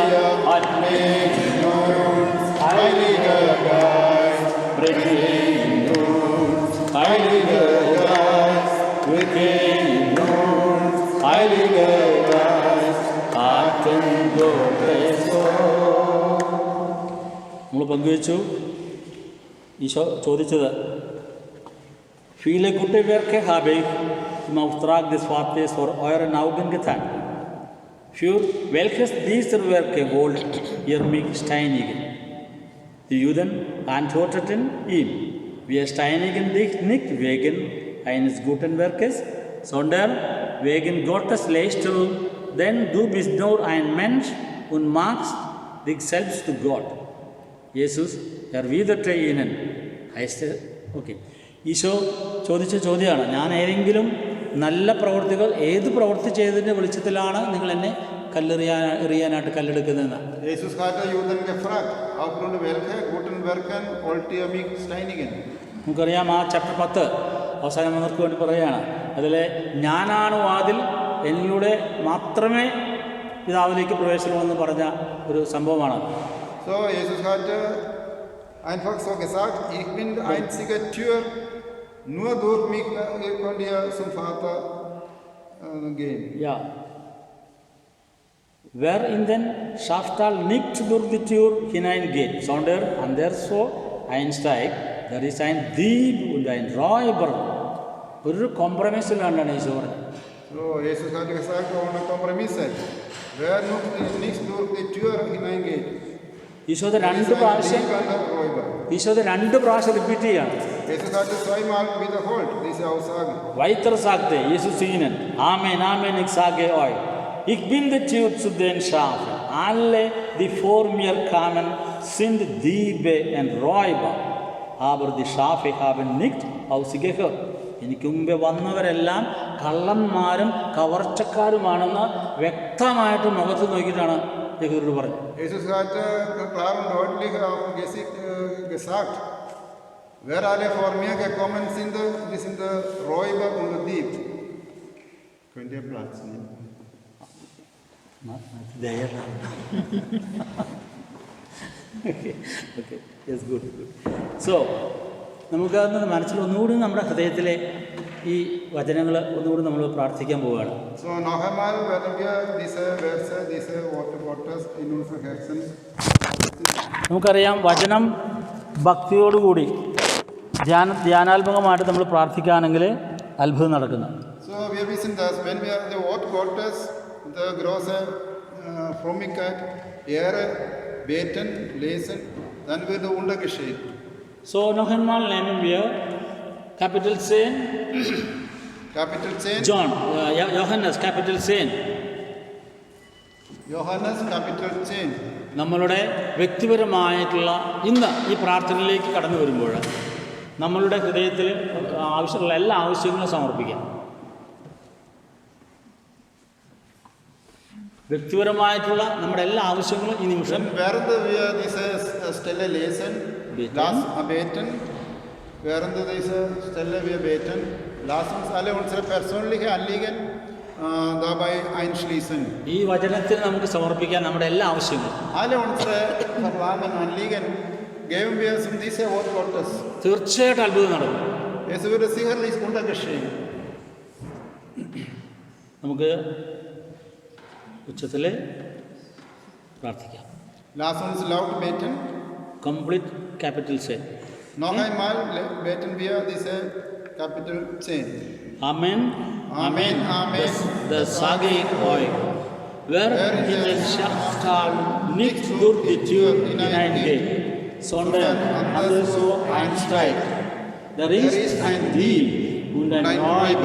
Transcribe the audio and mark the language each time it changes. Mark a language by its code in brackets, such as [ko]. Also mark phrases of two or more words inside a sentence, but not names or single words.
[de] in uns, Heiliger Geist, Wirke in uns, Heiliger Geist. Wirke in uns, Heiliger Geist. Atem Gottes Sohn. [ml] നമ്മൾ പങ്കുവെച്ചു ഈശോ ചോദിച്ചത് [de] Viele gute Werke habe ich im Auftrag des Vaters vor euren Augen getan. Für welches dieser Werke wollt ihr mich steinigen? Die Juden antworteten ihm, wir steinigen dich nicht wegen eines guten Werkes, sondern wegen Gottes Leistung, denn du bist nur ein Mensch und machst dich selbst zu Gott. Jesus erwiderte ihnen, heißt es, okay. [ml] ഈശോ ചോദിച്ച ചോദ്യമാണ്, ഞാൻ ഏതെങ്കിലും നല്ല പ്രവൃത്തികൾ ഏത് പ്രവൃത്തി ചെയ്തതിൻ്റെ വെളിച്ചത്തിലാണ് നിങ്ങൾ എന്നെ എറിയാനായിട്ട് കല്ലെടുക്കുന്നതെന്ന്. [de] Jesus hat die Juden gefragt, aufgrund welcher guten Werken wollt ihr mich steinigen? [ml] നമുക്കറിയാം ആ ചാപ്റ്റർ 10 അവസാനം വന്നവർക്ക് വേണ്ടി പറയുകയാണ്, അതിൽ ഞാനാണ് വാതിൽ, എന്നിലൂടെ മാത്രമേ പിതാവിലേക്ക് പ്രവേശനമെന്ന് പറഞ്ഞ ഒരു സംഭവമാണ്. [de] So, Jesus hat einfach so gesagt, ich bin die einzige Tür, nur durch mich könnt ihr zum Vater gehen. Ja. Wer in den Schafstall nicht durch die Tür hineingeht, sondern anderswo einsteigt, der ist ein Dieb und ein Räuber. [ml] ഒരു കോംപ്രമൈസിലാണ് ഈശോ പറഞ്ഞത്. [de] So, Jesus hat gesagt, ohne Kompromisse, wer nicht durch die Tür hineingeht, [ml] ഈശോത് രണ്ട് പ്രാവശ്യം റിപ്പീറ്റ് ചെയ്യാണ്. [de] Jesus hat es zweimal wiederholt, diese Aussage. Weiter sagte Jesus ihnen, Amen, Amen, ich sage euch, ich bin die Tür zu den Schafen. Alle, die vor mir kamen, sind Diebe und Räuber, aber die Schafe haben nicht auf sie gehört. [ml] എനിക്ക് മുമ്പേ വന്നവരെല്ലാം കള്ളന്മാരും കവർച്ചക്കാരുമാണെന്ന് വ്യക്തമായിട്ട് മുഖത്ത് നോക്കിയിട്ടാണ് യഹൂദർ പറഞ്ഞത്. [de] Jesus hat klar und deutlich auf dem Gesicht gesagt, wer alle vor mir gekommen sind, die sind Räuber und Dieb. Könnt ihr Platz nehmen? [en] Okay, yes, good. So, [ml] നമുക്കത് മനസ്സിൽ ഒന്നുകൂടി നമ്മുടെ ഹൃദയത്തിലെ ഈ വചനങ്ങൾ ഒന്നുകൂടി നമ്മൾ പ്രാർത്ഥിക്കാൻ പോവുകയാണ്. [de] So, noch einmal werden wir diese Verse, diese Worte in unseren Herzen. [ml] നമുക്കറിയാം, വചനം ഭക്തിയോടുകൂടി ധ്യാനാത്മകമായിട്ട് നമ്മൾ പ്രാർത്ഥിക്കുകയാണെങ്കിൽ അത്ഭുതം നടക്കുന്നു. [de] So, wir wissen, dass wenn wir das Wort Gottes, die große Frömmigkeit, Ehre, beten, lesen, dann wird Wunder geschehen. So, noch einmal nehmen wir Kapitel 10. Kapitel 10. John, Johannes, Kapitel 10. Johannes, Kapitel 10. [ml] നമ്മളുടെ വ്യക്തിപരമായിട്ടുള്ള ഇന്ന് ഈ പ്രാർത്ഥനയിലേക്ക് കടന്നു വരുമ്പോൾ നമ്മളുടെ ഹൃദയത്തിൽ ആവശ്യമുള്ള എല്ലാ ആവശ്യങ്ങളും സമർപ്പിക്കാം. വ്യക്തിപരമായിട്ടുള്ള നമ്മുടെ എല്ലാ ആവശ്യങ്ങളും ഈ നിമിഷം [de] Während wir diese Stelle lesen, während dieser Stelle wir beten, lass uns alle unsere persönlichen Anliegen dabei einschließen. [ml] ഈ വചനത്തിൽ നമുക്ക് സമർപ്പിക്കാൻ നമ്മുടെ എല്ലാ ആവശ്യങ്ങളും. [de] Alle unsere Verlangen, Anliegen geben wir zum diese Wort Gottes. [ml] തീർച്ചയായിട്ടും അത്ഭുതം നടക്കും. [de] Es würde sicherlich Wunder geschehen. [ml] നമുക്ക് ഉച്ചത്തിൽ പ്രാർത്ഥിക്കാം. [de] Lass uns laut beten. Complete Kapitel 10. Noch einmal beten wir diese Kapitel 10. Amen. Amen, Amen. Das sage ich euch. Wer in den Schafstall nicht durch die Tür hineingeht, sondern anderswo einsteigt, der ist ein Dieb und ein Räuber.